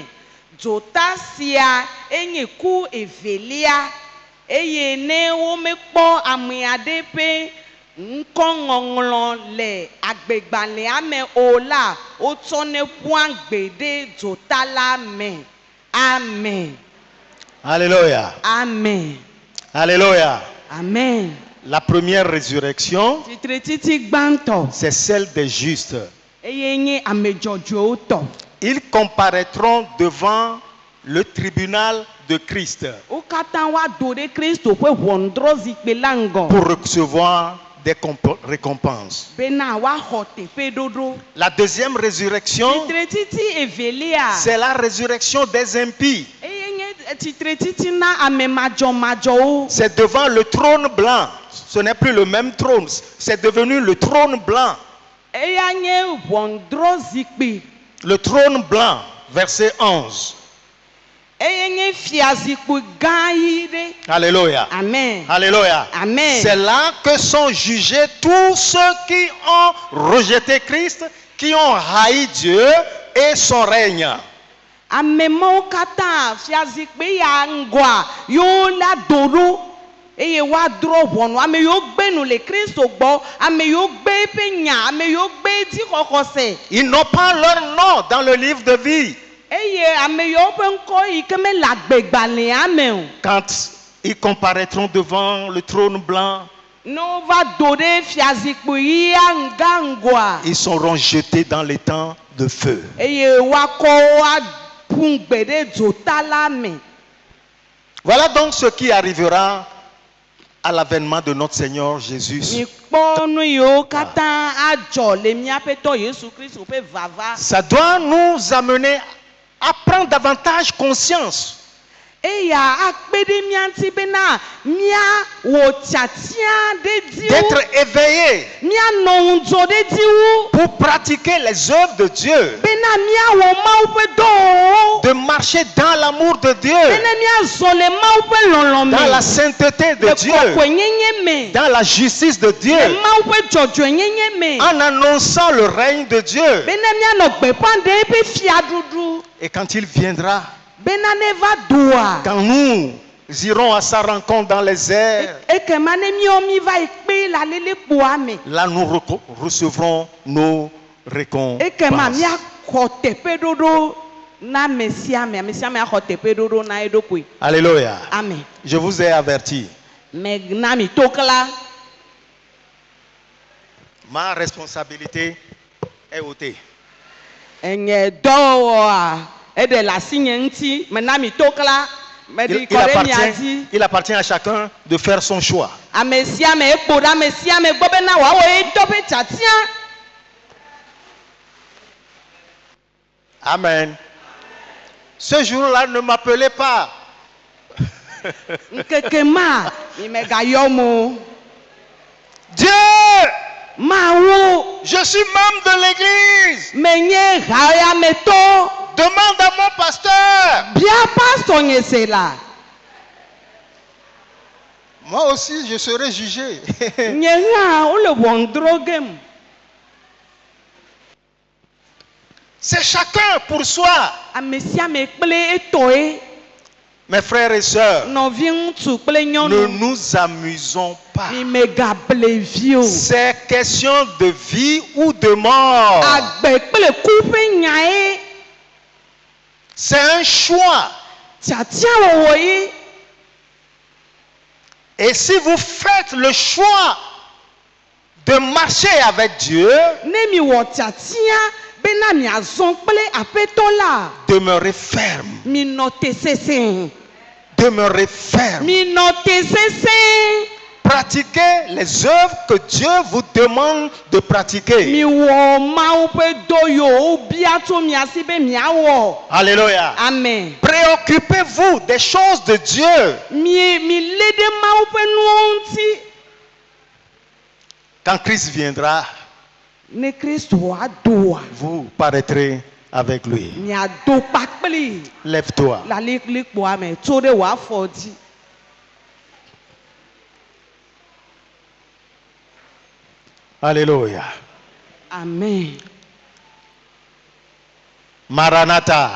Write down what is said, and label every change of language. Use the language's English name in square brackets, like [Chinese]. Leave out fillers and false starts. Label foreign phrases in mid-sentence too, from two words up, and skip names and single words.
[Ewe] Dzota sia enye ku evelia eye ne womekpɔ ame aɖe ƒe ŋkɔŋɔŋlɔ le agbegbalẽa me o la, wotsɔnɛ ƒua gbe ɖe dzota la me. Amen. Alléluia. Amen. Alléluia. Amen. [French] La première résurrection, c'est celle des justes. Ils comparaîtront devant le tribunal de Christ pour recevoir des récompenses. [Ewe] bena woaxɔ teƒe ɖoɖo. [French] La deuxième résurrection, [Ewe] Tsitretiti evelia. [French] c'est la résurrection des impies. [Ewe] Eye nye tsitretiti na ame madzɔmadzɔwo. [French] C'est devant le trône blanc. Ce n'est plus le même trône. C'est devenu le trône blanc. [Ewe] Eya nye ʋɔnudrɔ̃zikpui. [French] Le trône blanc, verset 11. [Ewe] Eye nye fiazikpui gã yi ɖe. Alléluia. Amen. Alléluia. Amen. [French] C'est là que sont jugés tous ceux qui ont rejeté Christ, qui ont haï Dieu et son règne. [Ewe] Amemawo katã fiazikpui ya ŋgɔa yewo la do ɖo eye woadrɔ̃ ʋɔnu. Ame yiwo gbe nu le Kristo gbɔ, ame yiwo gbe eƒe nya, ame yiwo gbe dzixɔxɔ se. [French] Ils n'ont pas leur nom dans le livre de vie. [Ewe] Eye ame yiwo ƒe ŋkɔ yi ke mele agbegbalẽa me o. [French] Quand ils comparaîtront devant le trône blanc, [Ewe] Ne wova do ɖe fiazikpui ya gã ŋgɔa [French] ils seront jetés dans les temps de feu. [Ewe] eye woakɔ woaƒu gbe ɖe dzota la me. [French] Voilà donc ce qui arrivera à l'avènement de notre Seigneur Jésus. [Ewe] Mikpɔ nu yiwo katã adzɔ le míaƒe tɔ Yesu Kristo ƒe vava. [French] Ça doit nous amener à prendre davantage conscience [Ewe] Eya akpe ɖe mía ŋuti bena míawɔ tiatia ɖe dziwo. [French] d'être éveillés [Ewe] Míanɔ ŋudzɔ ɖe dziwo. [French] pour pratiquer les œuvres de Dieu, [Ewe] Bena míawɔ Mawu ƒe dɔwɔwɔwo. [French] de marcher dans l'amour de Dieu, [Ewe] Bena míazɔ le Mawu ƒe lɔlɔ̃ [French] dans la [Ewe] me. [French] sainteté de [Ewe] Le [French] Dieu, [Ewe] kɔkɔenyenye me. [French] dans la justice de Dieu, [Ewe] Le Mawu ƒe dzɔdzɔenyenye me. [French] en annonçant le règne de Dieu. [Ewe] Bena míanɔ gbeƒã ɖe eƒe fiaɖuɖu. [French] Et quand il viendra, [Ewe] Bena ne va doa. [French] quand nous irons à sa rencontre dans les airs, [Ewe] Ekema ne míawo mi va yi kpe le alilekpoa me. [French] là nous recevrons nos [Ewe] Ekema [French] récompenses. [Ewe] míaxɔ teƒe ɖoɖo na ame sia ame axɔ teƒe ɖoɖo na eɖokui. Alléluia. Amen. [French] Je vous ai averti. [Ewe] Me na mi tokla. [French] Ma responsabilité est ôtée. [Ewe] Enye dɔwɔa eɖe le asinye ŋuti. Me na mi tokla. Me ɖi kɔ ɖe mia dzi. [French] Il appartient à chacun de faire son choix. [Ewe] Ame sia ame ekpo ɖe ame sia ame gbɔ bena wòawɔ etɔ ƒe tiatia. Amen. [French] Ce jour-là, ne m'appelez pas. [Ewe] Nkeke ma mi megayɔm o. [French] Dieu, [Ewe] Mawu [French] je suis membre de l'église. [Ewe] menye hayametɔ. [French] Demande à mon pasteur. [Ewe] Bia pastor nye se la. [French] Moi aussi, je serai jugé. [Ewe] Nye hã wole ʋɔnudrɔ̃ gem. [French] C'est chacun pour soi. [Ewe] Ame sia ame kple etɔe. [French] Mes frères et sœurs, [Ewe] Nɔvi ŋutsu kple [French] ne [Ewe] nyɔnu. [French] nous amusons pas. [Ewe] Mi megable vi o. [French] C'est question de vie ou de mort. [Ewe] Agbe kple ku ƒe nyae. [French] C'est un choix. [Ewe] Tiatia wɔwɔ ye. [French] Et si vous faites le choix de marcher avec Dieu, [Ewe] Ne mi wɔ tiatia bena miazɔ kple aƒetɔ la. [French] demeurez ferme. [Ewe] Mi nɔ te sesẽ. [French] Demeurez ferme. [Ewe] Mi nɔ te sesẽ. [French] Pratiquez les œuvres que Dieu vous demande de pratiquer. [Ewe] Mi wɔ Mawu ƒe dɔ yiwo wobia tso mia si be miawɔ. Alléluia. Amen. [French] Préoccupez-vous des choses de Dieu. [Ewe] Mi lé ɖe Mawu ƒe nuwo ŋuti. [French] Quand Christ viendra, [Ewe] Ne Kristo adoa, [French] vous paraîtrez avec lui. [Ewe] miado kpakpli [French] Lève-toi. [Ewe] le aliklikpoa me tso ɖe wò afɔ dzi. Alléluia. Amen. Maranatha.